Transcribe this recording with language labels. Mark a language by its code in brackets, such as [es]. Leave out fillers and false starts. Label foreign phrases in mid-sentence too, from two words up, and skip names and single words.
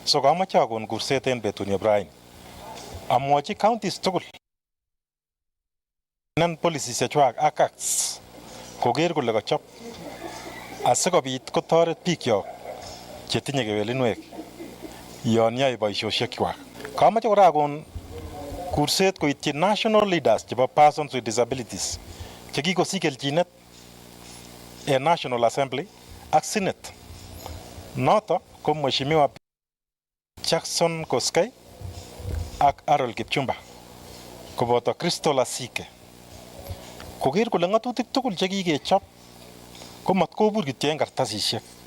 [kln] So kamache akon kurset en betuni Ibrahim. Amwochi counties tugul nan policies chechwak ak acts koker kole kachop asikobit kotoret bikyok chetinye kewelinwek yon yoe boisiosiekwak. Kamache kora akon kurset koityi [en] national leaders [kln] chebo [en] persons with disabilities [kln] chekikosich kelchinet en National Assembly ak Senate. Noto ko Mheshimiwa Jackson Koskei ak Harold Kipchumba koboto Crystal Asike. Koker kole ng'atutik tugul chekikechop ko mat kobur kityo en kartasisiek.